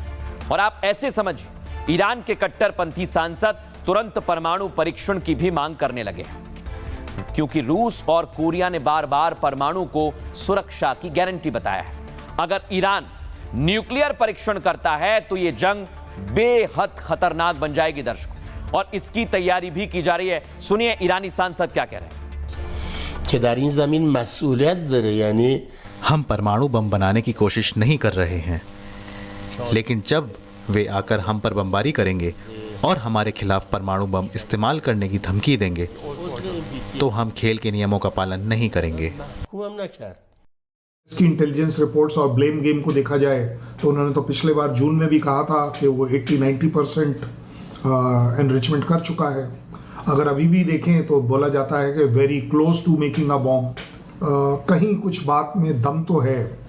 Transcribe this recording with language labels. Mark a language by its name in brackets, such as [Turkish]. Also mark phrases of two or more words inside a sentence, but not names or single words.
[Hindi] और आप ऐसे समझिए, ईरान के कट्टरपंथी सांसद तुरंत परमाणु परीक्षण की भी मांग करने लगे हैं, क्योंकि रूस और कोरिया ने बार बार परमाणु को सुरक्षा की गारंटी बताया है। अगर ईरान न्यूक्लियर परीक्षण करता है तो यह जंग बेहद खतरनाक बन जाएगी दर्शकों, और इसकी तैयारी भी की जा रही है। सुनिए ईरानी सांसद क्या कह रहे हैं। [Persian] कि در این زمین مسئولیت داره، یعنی [Hindi] हम परमाणु बम बनाने की कोशिश नहीं कर रहे हैं, लेकिन जब वे आकर हम पर बमबारी करेंगे और हमारे खिलाफ परमाणु बम इस्तेमाल करने की धमकी देंगे तो हम खेल के नियमों का पालन नहीं करेंगे। [Persian] خوبم نکرد. [Hindi] इसकी [English] intelligence reports [Hindi] और [English] blame game [Hindi] को देखा जाए तो उन्होंने तो पिछले बार जून में भी कहा था कि वो 80-90% एनरिचमेंट कर चुका है। अगर अभी भी देखें तो बोला जाता है कि [English] very close to making a bomb. [Hindi] कहीं कुछ बात में दम तो है।